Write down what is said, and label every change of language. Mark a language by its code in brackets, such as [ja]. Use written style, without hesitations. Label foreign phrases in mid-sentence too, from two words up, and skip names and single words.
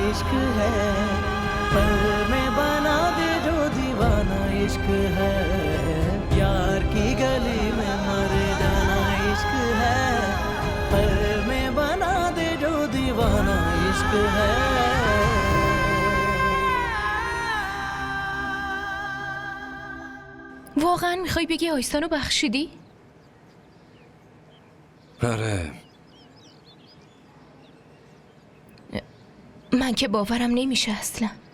[hi] इश्क है पल में बना दे जो दीवाना इश्क है यार की गली में मर जाना इश्क है पल में बना दे जो दीवाना इश्क है [fa] واقعا میخوای بگی آیسانو بخشیدی؟ آره. من که باورم نمیشه اصلا.